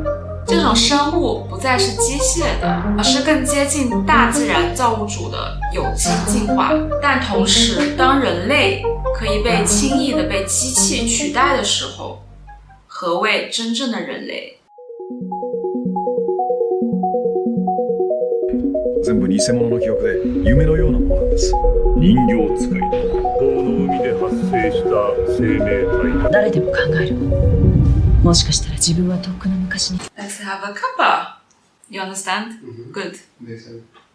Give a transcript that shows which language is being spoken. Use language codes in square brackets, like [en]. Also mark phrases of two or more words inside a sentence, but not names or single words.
[zh] 这种生物不再是机械的，而是更接近大自然造物主的有机进化。但同时，当人类可以被轻易的被机器取代的时候，何谓真正的人类？ [ja] 全部偽物の記憶で夢のようなものなんです。人形使いと法の海で発生した生命体。誰でも考える。もしかしたら自分はとっくの昔に。 [en] Let's have a cuppa. You understand? Good.